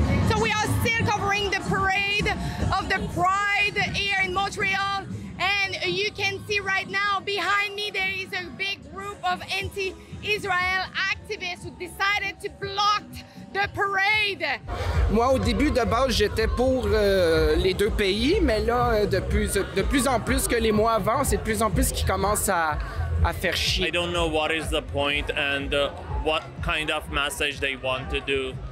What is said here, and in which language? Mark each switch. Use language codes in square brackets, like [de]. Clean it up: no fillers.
[en] So we are still covering the parade of the Pride here in Montreal. And you can see right now behind me there is a big group of anti-Israel activists who decided to block the parade. [fr] Moi, au début, de base, j'étais pour les 2 pays, mais là, de plus en plus que les mois avant, c'est de plus en plus qui commencent à faire chier. [en] I don't know what is the point and what kind of message they want to do.